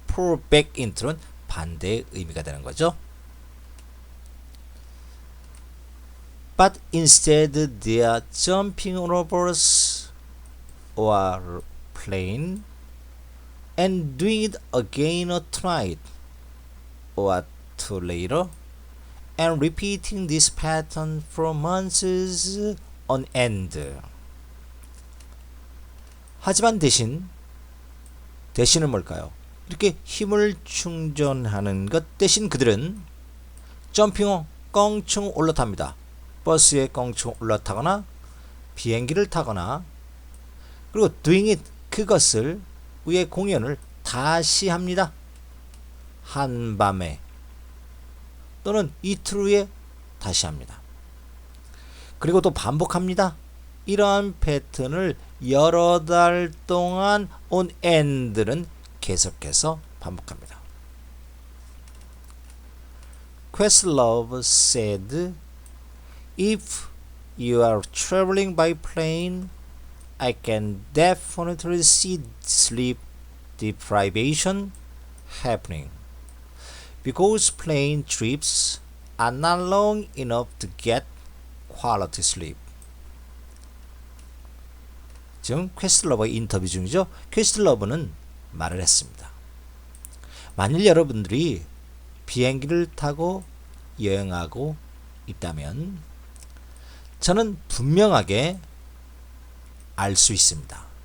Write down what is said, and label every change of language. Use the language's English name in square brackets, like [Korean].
[English] pull back into [Korean] 는 반대의 의미가 되는 거죠. [English] But instead they are jumping on a bus or plane and doing it again or tonight or two later and repeating this pattern for months on end. [Korean] 하지만 대신은 뭘까요? 이렇게 힘을 충전하는 것 대신 그들은 점핑 껑충 올라탑니다. 버스에 껑충 올라타거나 비행기를 타거나 그리고 [English] doing it [Korean] 그것을 위에 공연을 다시 합니다. 한밤에 또는 이틀 후에 다시 합니다. 그리고 또 반복합니다. 이러한 패턴을 여러 달 동안 [English] on end [Korean] 는 계속해서 반복합니다. [English] Questlove said, "If you are traveling by plane, I can definitely see sleep deprivation happening because plane trips are not long enough to get quality sleep." [Korean] 지금 퀘스틀러버의 인터뷰 중이죠. 퀘스틀러버는 말을 했습니다. 만일 여러분들이 비행기를 타고 여행하고 있다면 저는 분명하게 알 수 있습니다.